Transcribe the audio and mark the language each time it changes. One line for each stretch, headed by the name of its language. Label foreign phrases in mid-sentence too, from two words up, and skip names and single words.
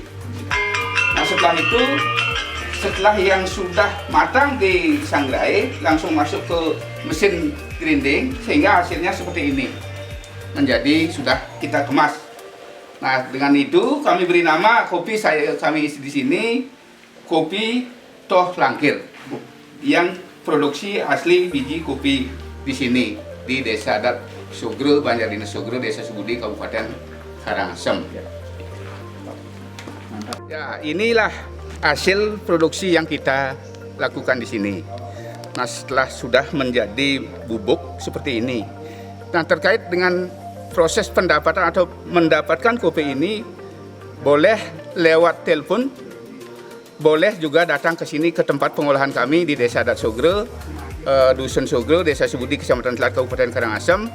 Indonesian: Nah, setelah yang sudah matang di sangrai, langsung masuk ke mesin grinding sehingga hasilnya seperti ini. Menjadi sudah kita kemas. Nah, dengan itu kami beri nama kopi kami isi di sini kopi Toh Langkir yang produksi asli biji kopi di sini di Desa Adat Sogre, Banjar Dinas Sogre, Desa Sebudi, Kabupaten Karangasem. Ya, inilah hasil produksi yang kita lakukan di sini. Nah, setelah sudah menjadi bubuk seperti ini, Nah, terkait dengan proses pendapatan atau mendapatkan kopi ini, boleh lewat telepon, boleh juga datang ke sini ke tempat pengolahan kami di Desa Adat Sogro, Dusun Sogro, Desa Subudi, Kecamatan Telat, Kabupaten Karangasem.